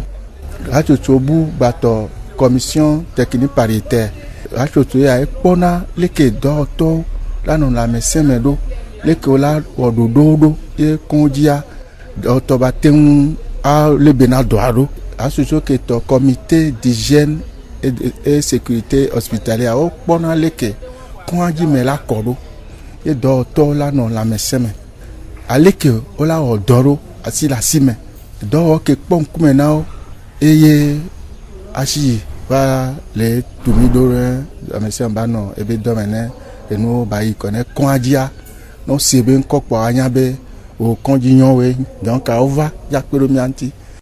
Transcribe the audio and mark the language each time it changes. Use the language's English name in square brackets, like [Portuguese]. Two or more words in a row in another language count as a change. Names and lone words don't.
[Ewe] Atsotso bu gbatɔ [French] commission technique paritaire. [Ewe] Atsotso ya ekpɔna leke dɔwɔtɔwo la nɔ lãmesẽ me ɖo leke wola wɔ ɖoɖowo ɖo ye kɔndzia dɔwɔtɔ ba te ŋu alebena dɔa ɖo. Atsotso ke tɔ [French] comité d'hygiène et sécurité hospitalière [Ewe] wokpɔna leke kɔndzi me la kɔ ɖo ye dɔwɔtɔwo la nɔ lãmesẽ me aleke wola wɔ dɔ ɖo asi le asi me dɔwɔ ke kpɔ ŋkume na wo eye asi va le tumi ɖo ɖe lãmesẽ ba nɔ ebe dɔme ne enuwo ba yi kɔ ne kɔndzia ne wosi be ŋkɔ kpɔ anya be o kɔndzi nyɔwoe donc wova yakpe ɖo mia ŋuti.